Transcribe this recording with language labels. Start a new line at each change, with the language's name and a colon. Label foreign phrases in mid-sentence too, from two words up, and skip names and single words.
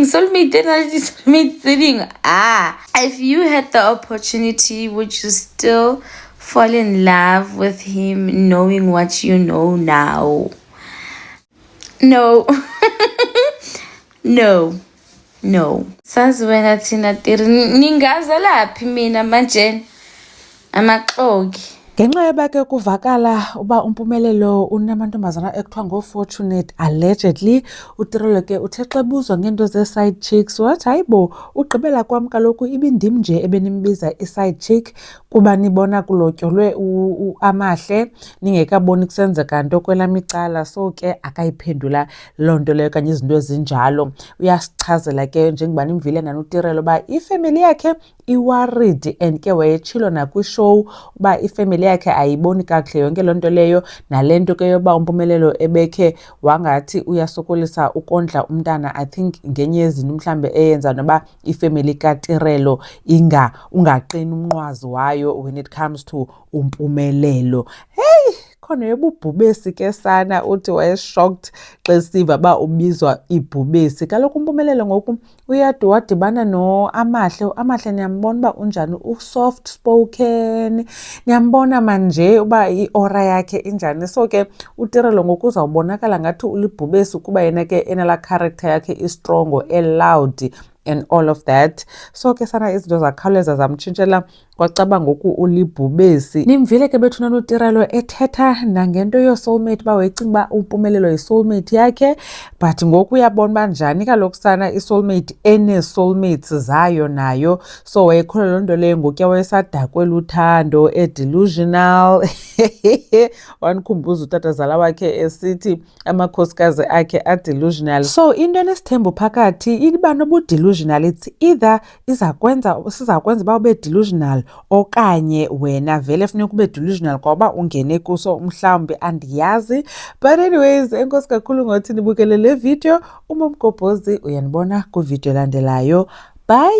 English: Soulmate thing. If you had the opportunity, would you still fall in love with him knowing what you know now? No. No.
Zulu: Sazi wena thina Tiri ningaza laphi mina manje amaxoki.
Xhosa: Ngenxa yoba ke kuvakala uba uMpumelelo unamantombazana ekuthiwa ngoFortunate allegedly, uTirelo ke uthe xa ebuzwa ngento ze-
English: side chicks
Xhosa: wathi hayibo ugqibela kwam kaloku ibindim nje ebenimbiza i-
English: side chick
Xhosa: kuba nibona kulotyolwe uAmahle ningekaboni kusenzeka nto kwelam icala. So ke akayiphendula loo nto leyo kanye izinto ezinjalo. Uyasichazela ke njengoba nimvile nanuTirelo uba ifamily yakhe i-worried and ke wayetshilo nakwishow uba ifamily yakhe ayiboni kakuhle yonke loo nto leyo nalento ke yoba uMpumelelo ebekhe wangathi uyasokolisa ukondla umntana.
English: I think
Xhosa: ngenye yezinto mhlambe eyenza noba ifamily kaTirelo ungaqini umnqwazi wayo
English: when it comes to
Xhosa: uMpumelelo. Hey, khona yobubhubesi ke sana uthi wayeshocked xa siva ba ubizwa ibhubesi. Kaloku uMpumelelo ngoku wadibana noAmahle. uAmahle niyambona uba unjani,
English: usoft spoken,
Xhosa: niyambona manje uba iora yakhe injani. So ke uTirelo ngoku uzawubonakala ngathi ulibhubesi kuba yena ke enala character yakhe istrongo,
English: loud and all of that.
Xhosa: So ke sana izinto zakhawuleza zamtshintshela kwacaba ngoku ulibhubesi. Nimvile ke bethuna noTirelo ethetha nangento yo-soulmate uba wayecinga uba uMpumelelo yi-soulmate yakhe, but ngoku uyabona uba njani kaloku sana i-soulmate ene-soulmates zayo nayo. So wayekholelwa loo nto leyo ngokuya wayesadakwe luthando delusional. Wandikhumbuza utatazala wakhe esithi amakhosikazi akhe delusional. So into enesithembu phakathi iba nobu-delusional.
English: It's either
Xhosa: sizakwenza uba ube delusional okanye wena vele funeka ube delusional ngoba ungene kuso mhlawumbi andiyazi.
English: But anyways,
Xhosa: enkosi kakhulu ngothi nibukele le video. uMamgobhozi uyanibona kwivideo elandelayo.